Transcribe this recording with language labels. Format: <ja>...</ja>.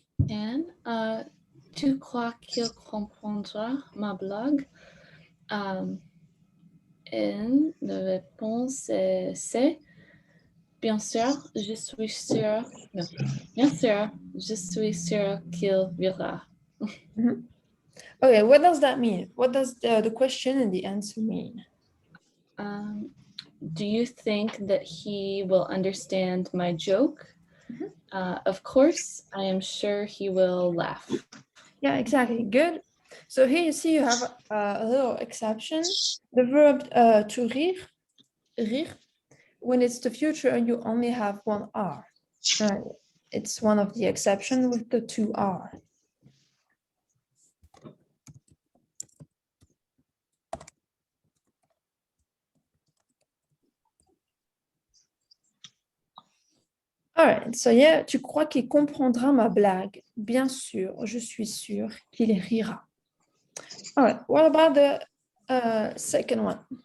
<fr>And tu crois qu'il comprendra ma blague? Et la réponse c'est bien sûr, je suis sûre. Non, bien sûr, je suis sûre qu'il verra.</fr> <en>Okay, what does that mean? What does the question and the answer mean? Do you think that he will understand my joke? Of course, I am sure he will laugh. Yeah, exactly. Good. So here you see you have a little exception. The verb to rire, when it's the future and you only have one R. It's one of the exceptions with the two R. All right, so yeah,</en> <fr>tu crois qu'il comprendra ma blague? Bien sûr, je suis sûre qu'il rira.</fr> <en>All right, what about the second one?</en>